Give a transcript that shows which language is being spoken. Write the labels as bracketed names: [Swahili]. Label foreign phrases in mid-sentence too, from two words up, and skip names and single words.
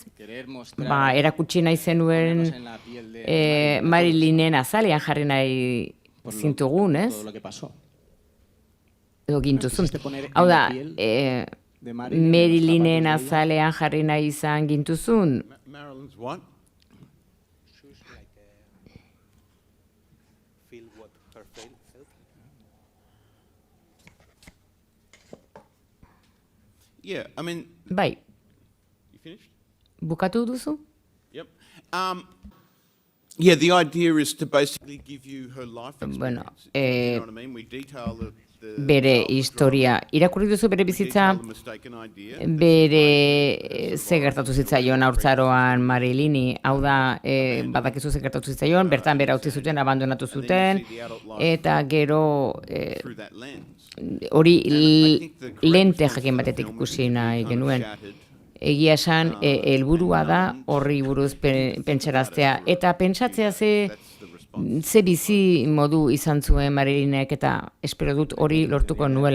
[Basque] Erakutsi nahi zenuen Marilynen azalean jarri nahi zintugun, ez? Edo gintuzun. Hau da, Marilynen azalean jarri nahi izan gintuzun? [English] Marilyn's what? Yeah, I mean, [Basque] Bai, [English] you finished? [Basque] bukatu duzu? [English] Yep. Yeah, the idea is to basically give you her life experience. [Basque] Bueno, [English] You know what I mean? We detail the [Basque] bere historia. Irakurri duzu bere bizitza, [English] detail the mistaken idea. [Basque] bere ze gertatu zitzaion haurtzaroan Marilyni, hau da, badakizu ze gertatu zitzaion, bertan bera utzi zuten, abandonatu zuten, eta gero [English] Through that lens. [Basque] hori lente jakin batetik ikusi nahi genuen. Egia esan, helburua da horri buruz pentsaraztea, eta pentsatzea ze bizi modu izan zuen Marilynek, eta espero dut hori lortuko nuela.